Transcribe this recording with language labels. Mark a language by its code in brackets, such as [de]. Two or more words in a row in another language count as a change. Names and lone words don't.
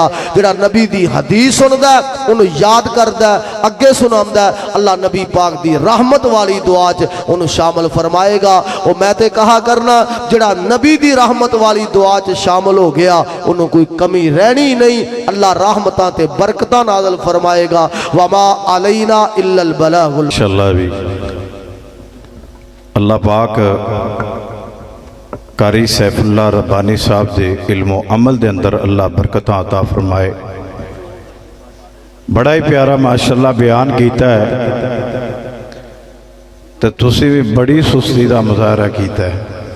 [pa] جیہڑا نبی دی حدیث سندا اے اوہنوں یاد کردا اے اگے سناندا اے اللہ نبی پاک دی رحمت والی دعا چ اوہنوں شامل فرمائے گا. اوہ میں تے کہا کرنا جیہڑا نبی دی رحمت والی دعا چ شامل ہو گیا اوہنوں کوئی کمی رہنی نہیں اللہ رحمتاں تے برکتاں نازل فرمائے گا. [ar] وما علينا إلا البلاغ. [ur] ان شاء اللہ بھی اللہ پاک قاری سیف اللہ ربانی صاحب کے علم و عمل کے اندر اللہ برکت عطا فرمائے. بڑا ہی پیارا ماشاءاللہ بیان کیا ہے تو تسی بھی بڑی سستی کا مظاہرہ کیا ہے.